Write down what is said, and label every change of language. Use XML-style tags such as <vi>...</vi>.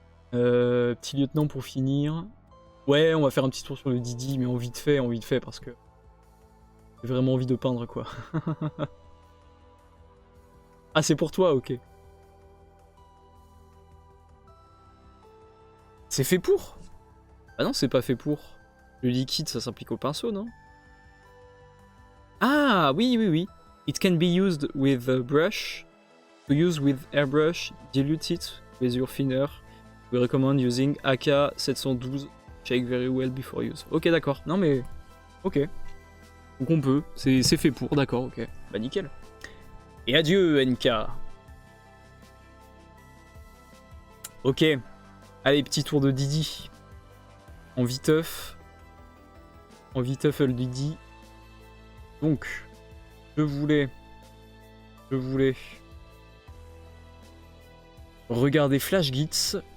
<fr>Petit lieutenant pour finir. Ouais, on va faire un petit tour sur le Didi, mais en vite fait, parce que j'ai vraiment envie de peindre, quoi. Ah, c'est pour toi, ok. C'est fait pour? Ah non, c'est pas fait pour. Le liquide, ça s'applique au pinceau, non? Ah, oui.</fr> <en>It can be used with a brush. To use with airbrush, dilute it with your thinner. We recommend using AK 712. Shake very well before use.</en> <fr>Ok, d'accord. Non mais... Ok. Donc on peut. C'est fait pour, d'accord, ok. Bah nickel. Et adieu, NK. Ok. Allez, petit tour de Didi. En viteuf. En viteuf, le Didi. Donc, je voulais regarder Flash Gits.</fr>